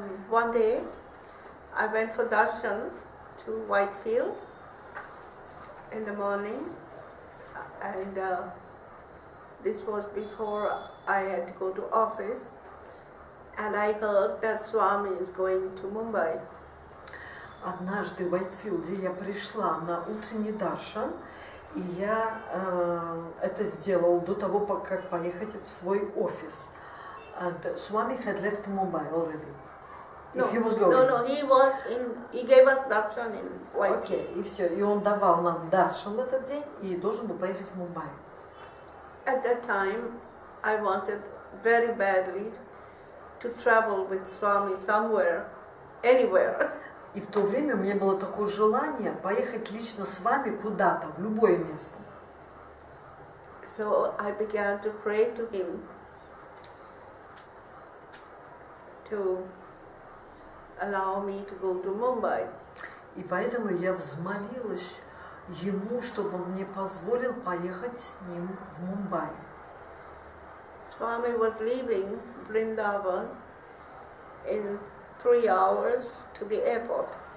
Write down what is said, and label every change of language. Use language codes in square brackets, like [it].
[en] One day, I went for darshan to Whitefield in the morning, and this was before I had to go to office, and I heard that Swami is going to Mumbai. [ru] Однажды в Уайтфилде я пришла на утренний даршан, и я это сделал до того, как поехать в свой офис. [en] And Swami had left Mumbai already. He was going. No, he gave us darshan in Whitefield. [ru] Окей, и все. И он давал нам даршан в этот день и должен был поехать в Мумбай. [en] At that time, I wanted very badly to travel with Swami somewhere, anywhere. [ru] И в то время у меня было такое желание поехать лично с вами куда-то, в любое место. [en] So I began to pray to him to allow me to go to Mumbai. [ru] И поэтому я взмолилась ему, чтобы он мне позволил поехать с ним в Мумбай. [en] Swami was leaving Vrindavan in 3 hours to the airport.